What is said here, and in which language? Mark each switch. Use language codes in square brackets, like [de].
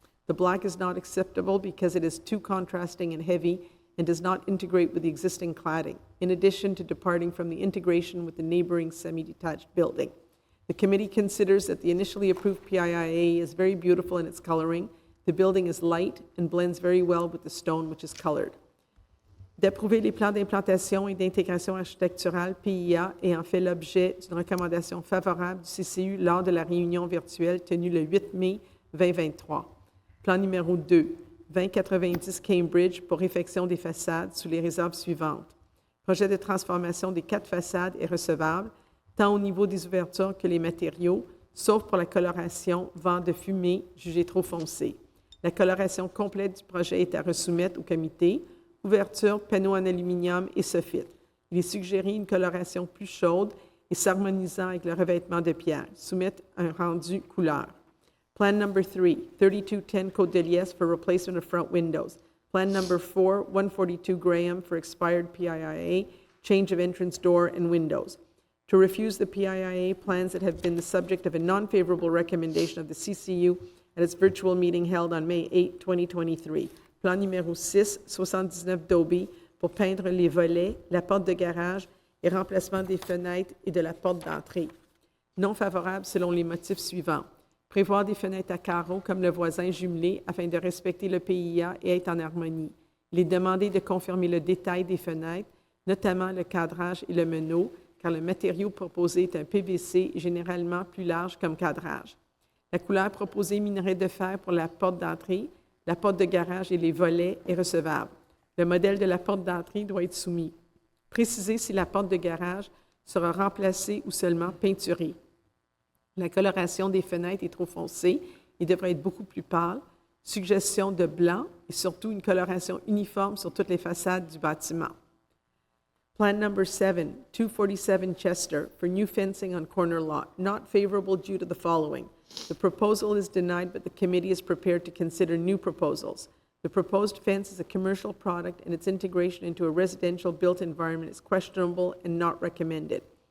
[en] The black is not acceptable because it is too contrasting and heavy and does not integrate with the existing cladding, in addition to departing from the integration with the neighboring semi-detached building. The committee considers that the initially approved PIIA is very beautiful in its coloring. The building is light and blends very well with the stone, which is colored. [fr] D'approuver les plans d'implantation et d'intégration architecturale PIA ayant fait l'objet d'une recommandation favorable du CCU lors de la réunion virtuelle tenue le 8 mai 2023. Plan numéro 2, 2090 Cambridge, pour réfection des façades sous les réserves suivantes. Projet de transformation des 4 façades est recevable, tant au niveau des ouvertures que les matériaux, sauf pour la coloration vent de fumée jugée trop foncée. La coloration complète du projet est à resoumettre au comité, ouverture, panneaux en aluminium et soffit. Il est suggéré une coloration plus chaude et s'harmonisant avec le revêtement de pierre. Soumettre un rendu couleur. [en] Plan number 3, 3210 Côte de Liesse for replacement of front windows. Plan number 4, 142 Graham for expired PIIA, change of entrance door and windows. To refuse the PIIA plans that have been the subject of a non-favorable recommendation of the CCU at its virtual meeting held on May 8, 2023. [fr] Plan numéro 6, 79 Dobie, pour peindre les volets, la porte de garage et remplacement des fenêtres et de la porte d'entrée. Non favorable selon les motifs suivants. Prévoir des fenêtres à carreaux comme le voisin jumelé afin de respecter le PIA et être en harmonie. Il est demandé de confirmer le détail des fenêtres, notamment le cadrage et le meneau, car le matériau proposé est un PVC généralement plus large comme cadrage. La couleur proposée minerai de fer pour la porte d'entrée, la porte de garage et les volets est recevable. Le modèle de la porte d'entrée doit être soumis. Préciser si la porte de garage sera remplacée ou seulement peinturée. La coloration des fenêtres est trop foncée et devrait être beaucoup plus pâle. Suggestion de blanc et surtout une coloration uniforme sur toutes les façades du bâtiment. [en] Plan number 7, 247 Chester, for new fencing on corner lot, not favorable due to the following. The proposal is denied, but the committee is prepared to consider new proposals. The proposed fence is a commercial product, and its integration into a residential built environment is questionable and not recommended.